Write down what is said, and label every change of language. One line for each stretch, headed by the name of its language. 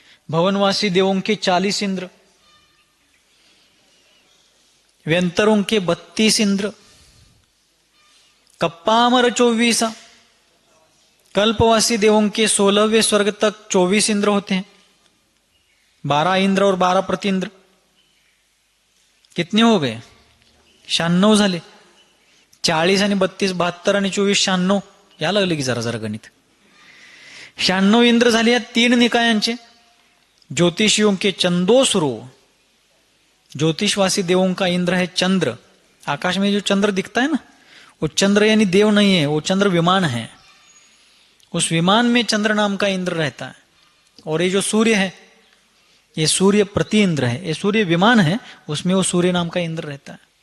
Hindi: भवनवासी देवों के 40 इंद्र, व्यंतरों के 32 इंद्र, कप्पामर 24, कल्पवासी देवों के 16वें स्वर्ग तक 24 इंद्र होते हैं। 12 इंद्र और 12 प्रतिइंद्र कितने हो गए?
Marathi: 96 झाले। 40 आणि 32, 72 आणि 24, 96 या लागले की जरा जरा गणित। 96 इंद्र झाले या 3 निकायांचे।
Hindi: ज्योतिषियों के चंदोसुरो, ज्योतिषवासी देवों का इंद्र है चंद्र। आकाश में जो चंद्र दिखता है ना, वो चंद्र यानी देव नहीं है, वो चंद्र विमान है। उस विमान में चंद्र नाम का इंद्र रहता है। और ये जो सूर्य है, ये सूर्य प्रति इंद्र है, ये सूर्य विमान है, उसमें वो सूर्य नाम का इंद्र रहता है।